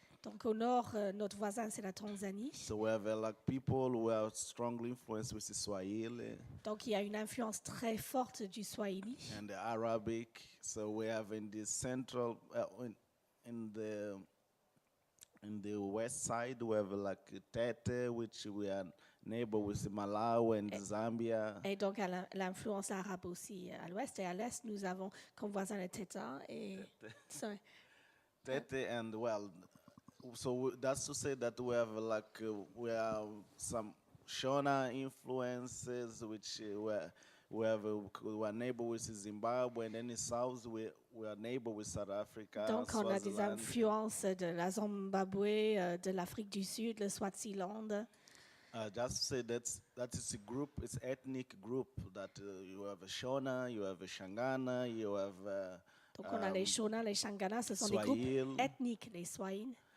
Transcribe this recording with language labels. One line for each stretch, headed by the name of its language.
French: Donc au nord, notre voisin c'est la Tanzanie.
English: So we have people who are strongly influenced with the Swahili.
French: Donc il y a une influence très forte du Swahili.
English: And the Arabic. So we have in the central, in the west side, we have Tete, which we are neighbor with Malawi and Zambia.
French: Et donc l'influence arabe aussi à l'ouest, et à l'est nous avons comme voisin le Teta et
English: Tete and so that's to say that we have we have some Shona influences, which we are neighbor with Zimbabwe, and then in south we are neighbor with South Africa.
French: Donc on a des influences de la Zimbabwe, de l'Afrique du Sud, le Swaziland.
English: Just to say that is a group, it's ethnic group that you have a Shona, you have a Shangana, you have.
French: Donc on a les Shona, les Shangana, ce sont
English: Swahili,
French: des groupes ethniques, les Swahili.